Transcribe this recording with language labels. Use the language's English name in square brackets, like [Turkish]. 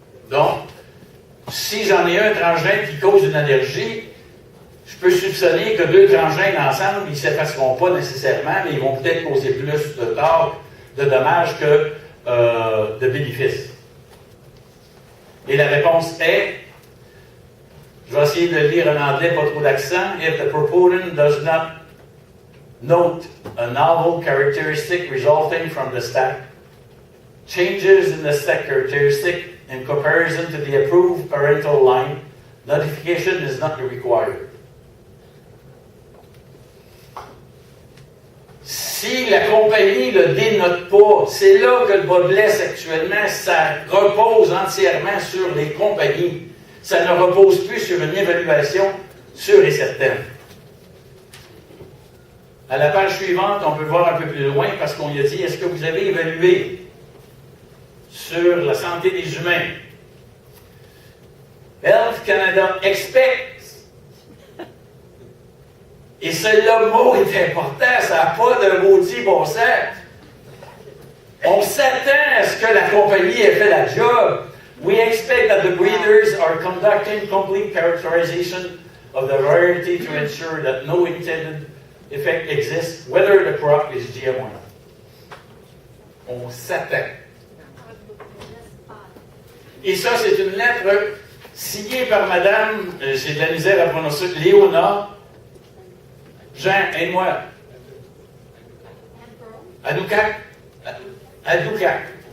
[French] Donc, si j'en ai un transgène qui cause une allergie, je peux soupçonner que 2 transgènes ensemble, ils ne s'effaceront pas nécessairement, mais ils vont peut-être causer plus de tort, de dommages que de bénéfices. Et la réponse est, je vais essayer de le lire en anglais, pas trop d'accent. [English] If the proponent does not note a novel characteristic resulting from the stack, changes in the stack characteristic in comparison to the approved parental line, notification is not required. [French] Si la compagnie ne le dénote pas, c'est là que le bas blesse actuellement, ça repose entièrement sur les compagnies. Ça ne repose plus sur une évaluation sûre et certaine. À la page suivante, on peut voir un peu plus loin parce qu'on y a dit, est-ce que vous avez évalué sur la santé des humains? [English] Health Canada expects. [French] Et ce mot est important, ça n'a pas de maudit bon sens. On s'attend à ce que la compagnie ait fait la job. [English] We expect that the breeders are conducting complete characterization of the variety to ensure that no intended effect exists, whether the crop is GM or not. [French] On s'attend. Et ça, c'est une lettre signée par Madame, j'ai de la misère à prononcer, Léona. Jean, aide-moi. Adoukak. Adoukak.